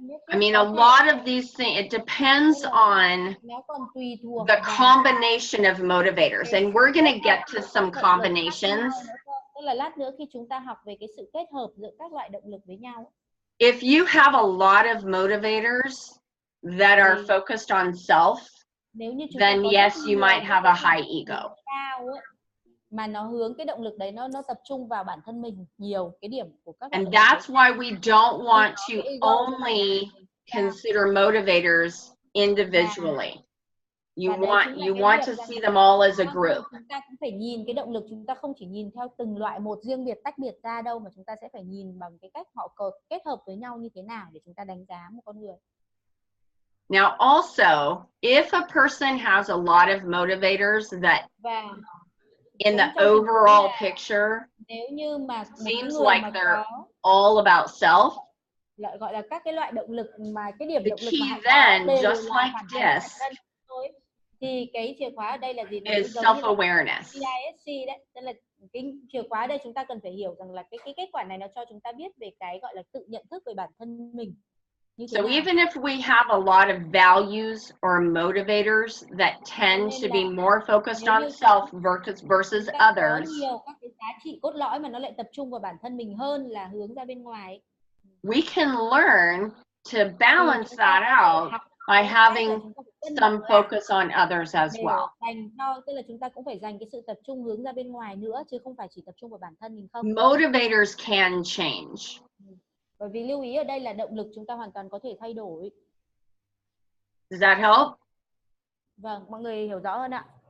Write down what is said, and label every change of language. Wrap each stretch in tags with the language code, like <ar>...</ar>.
<en>I mean, a lot of these things, it depends on the combination of motivators, and we're going to get to some combinations.</en> <vi>Tức là lát nữa khi chúng ta học về cái sự kết hợp giữa các loại động lực với nhau.</vi> <en>If you have a lot of motivators that are focused on self, then yes, you might have a high ego.</en> <vi>Mà nó hướng cái động lực đấy nó tập trung vào bản thân mình nhiều, cái điểm của các</vi> <en>And that's why we don't want to only consider motivators individually. You want to see them all as a group.</en> <vi>Chúng ta cũng phải nhìn cái động lực, chúng ta không chỉ nhìn theo từng loại một riêng biệt tách biệt ra đâu, mà chúng ta sẽ phải nhìn bằng cái cách họ kết hợp với nhau như thế nào để chúng ta đánh giá một con người.</vi> <en>Now also, if a person has a lot of motivators that in the overall picture seems like they're all about self,</en> <vi>gọi là các cái loại động lực mà cái điểm động lực mà</vi> <en>then just like this</en> <vi>thì cái chìa khóa ở đây là gì?</vi> <en>Is self-awareness.</en> <vi>DISC đấy, tức là cái chìa khóa ở đây chúng ta cần phải hiểu rằng là cái kết quả này nó cho chúng ta biết về cái gọi là tự nhận thức về bản thân mình.</vi> <en>So even if we have a lot of values or motivators that tend to be more focused on self versus others,</en> <vi>nhiều các cái giá trị cốt lõi mà nó lại tập trung vào bản thân mình hơn là hướng ra bên ngoài.</vi> <en>We can learn to balance that out by having some focus on others as well.</en> <vi>Tức là chúng ta cũng phải dành cái sự tập trung hướng ra bên ngoài nữa, chứ không phải chỉ tập trung vào bản thân mình không.</vi> <en>Motivators can change.</en> <vi>Bởi vì lưu ý ở đây là động lực chúng ta hoàn toàn có thể thay đổi.</vi> <en>Does that help?</en> <vi>Vâng, mọi người hiểu rõ hơn ạ.</vi>